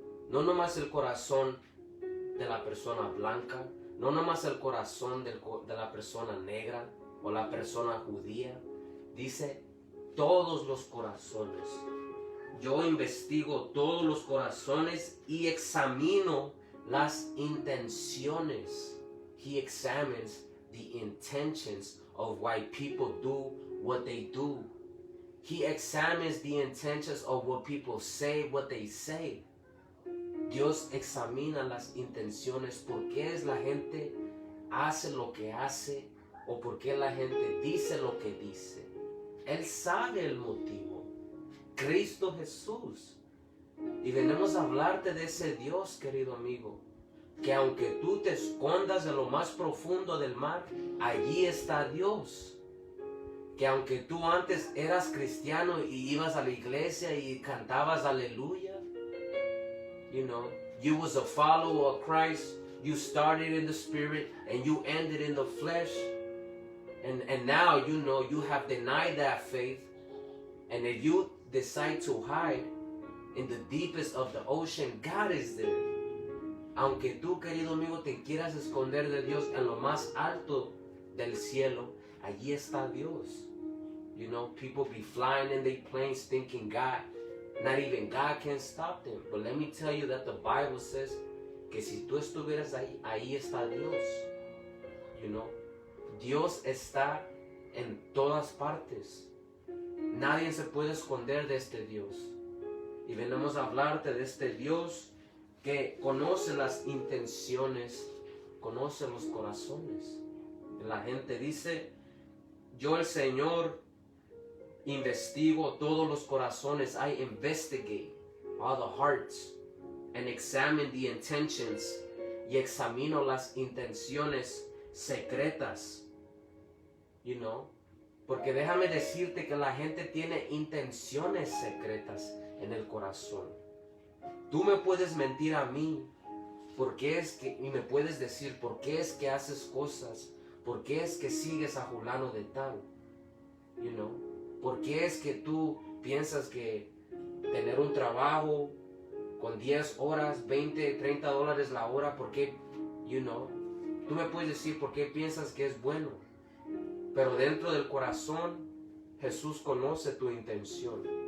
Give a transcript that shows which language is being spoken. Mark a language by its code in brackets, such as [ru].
[es] No nomás el corazón de la persona blanca, no nomás el corazón de la persona negra o la persona judía. Dice todos los corazones. Yo investigo todos los corazones y examino las intenciones. [en] He examines the intentions of why people do what they do. He examines the intentions of what people say, what they say. [es] Dios examina las intenciones, por qué es la gente hace lo que hace o por qué la gente dice lo que dice. Él sabe el motivo. Cristo Jesús. Y venimos a hablarte de ese Dios, querido amigo, que aunque tú te escondas en lo más profundo del mar, allí está Dios. Que aunque tú antes eras cristiano y ibas a la iglesia y cantabas aleluya, [en] you was a follower of Christ, you started in the spirit and you ended in the flesh, and now you have denied that faith, and if you decide to hide in the deepest of the ocean, God is there. [es] Aunque tú, querido amigo, te quieras esconder de Dios en lo más alto del cielo, allí está Dios. [en] People be flying in their planes thinking not even God can stop them. But let me tell you that the Bible says [es] que si tú estuvieras ahí está Dios. Dios está en todas partes. Nadie se puede esconder de este Dios. Y venimos a hablarte de este Dios que conoce las intenciones, conoce los corazones. La gente dice, yo el Señor investigo todos los corazones. [en] I investigate all the hearts and examine the intentions. [es] Y examino las intenciones secretas. Porque déjame decirte que la gente tiene intenciones secretas en el corazón. Tú me puedes mentir a mí y me puedes decir por qué es que haces cosas, por qué es que sigues a fulano de tal, por qué es que tú piensas que tener un trabajo con 10 horas, 20, 30 dólares la hora, por qué, tú me puedes decir por qué piensas que es bueno, pero dentro del corazón Jesús conoce tu intención.